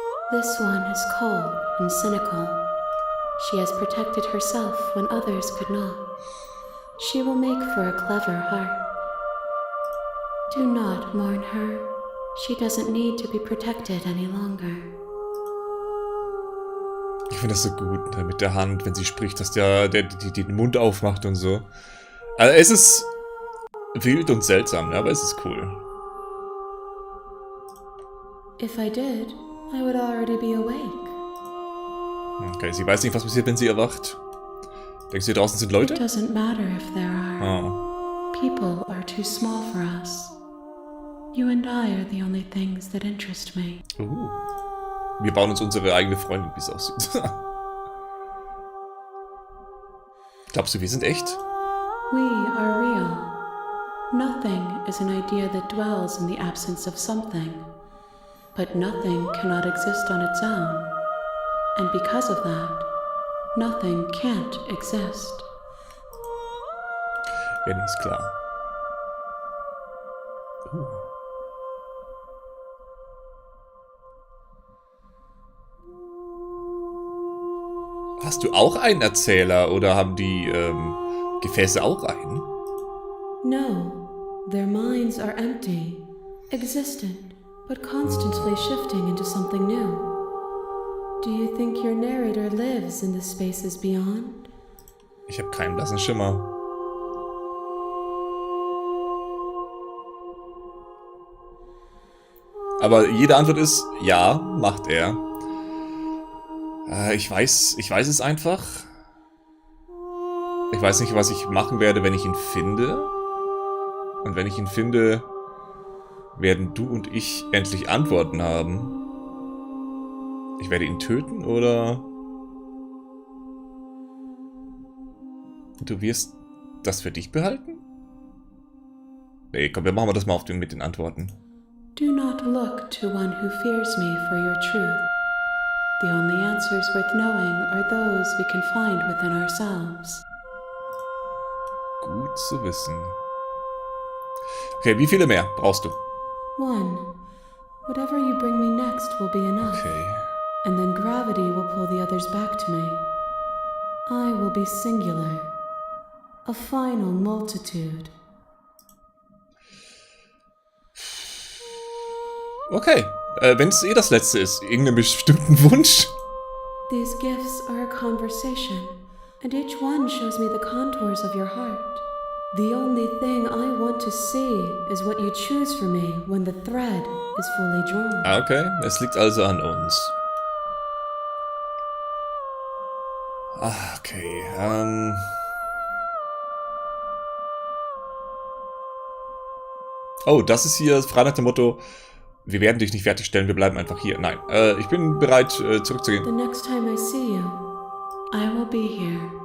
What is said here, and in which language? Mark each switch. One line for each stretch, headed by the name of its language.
English: This one is cold and cynical. She has protected herself when others could not. She will make for a clever heart. Do not mourn her. She doesn't need to be protected any longer.
German: Ich finde das so gut, ne, mit der Hand, wenn sie spricht, dass der den Mund aufmacht und so. Also es ist wild und seltsam, ne, aber es ist cool.
English: If I did, I would already be awake.
German: Okay, sie weiß nicht, was passiert, wenn sie erwacht. Denkst du, hier draußen sind Leute?
English: It doesn't matter if there are. Oh. People are too small for us. You and I are the only things that interest me.
German: Wir bauen uns unsere eigene Freundin, wie es aussieht. Glaubst du, wir sind echt?
English: We are real. Nothing is an idea that dwells in the absence of something. But nothing cannot exist on its own. And because of that, nothing can't exist.
German: Ja, nee, ist klar. Hast du auch einen Erzähler oder haben die Gefäße auch einen?
English: No, their minds are empty, existent, but constantly shifting into something new. Do you think your narrator lives in the spaces beyond?
German: Ich habe keinen blassen Schimmer. Aber jede Antwort ist, ja, macht er. Ich weiß es einfach. Ich weiß nicht, was ich machen werde, wenn ich ihn finde. Und wenn ich ihn finde, werden du und ich endlich Antworten haben. Ich werde ihn töten, oder? Du wirst das für dich behalten? Nee, komm, wir machen das mal mit den Antworten.
English: Do not look to one who fears me for your truth. The only answers worth knowing are those we can find within ourselves.
German: Gut zu wissen. Okay, wie viele mehr brauchst du?
English: One. Whatever you bring me next will be enough. Okay. And then gravity will pull the others back to me. I will be singular. A final multitude. Okay.
German: Wenn es das letzte ist, irgendeinen bestimmten Wunsch?
English: These gifts are a conversation, and each one shows me the contours of your heart. The only thing I want to see is what you choose for me when the thread is fully drawn.
German: Okay, es liegt also an uns. Okay, Oh, das ist hier frei nach dem Motto, wir werden dich nicht fertigstellen, wir bleiben einfach hier. Nein, ich bin bereit, zurückzugehen.
English: The next time I see you, I will be here.